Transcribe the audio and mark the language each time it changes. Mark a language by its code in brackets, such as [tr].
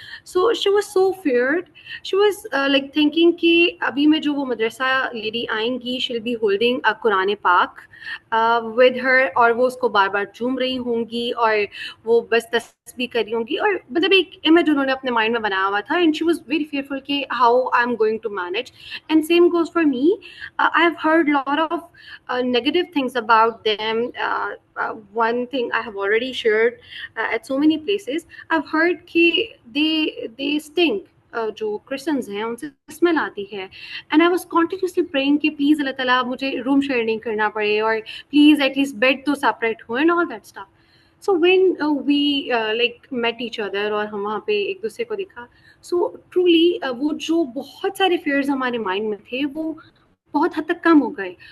[en] so she was so feared, she was like thinking [ur] کہ ابھی میں جو وہ مدرسہ لیڈی آئیں گی [en] she will be holding a Quran Pak with her, [ur] اور وہ اس کو بار بار چوم رہی ہوں گی اور وہ بس تسبیح کر رہی ہوں گی, اور مطلب ایک امیج انہوں نے اپنے مائنڈ میں بنایا ہوا تھا. [en] And she was very fearful کہ how I am going to manage. And same goes for me, I have heard lot of negative things about them. One thing I have already shared at so many places, I've heard کہ they stink. [ur] جو Christians ہیں ان سے smell آتی ہے. [en] and I was continuously praying [ur] کہ please اللہ تعالیٰ مجھے روم share نہیں کرنا پڑے, اور پلیز [en] at least bed [ur] تو separate ہو [en] And all that stuff. So when we like meet each other [ur] اور ہم وہاں پہ ایک دوسرے کو دیکھا, سو ٹرولی وہ جو بہت سارے فیئرز ہمارے مائنڈ میں تھے وہ بہت حد تک کم ہو گئے.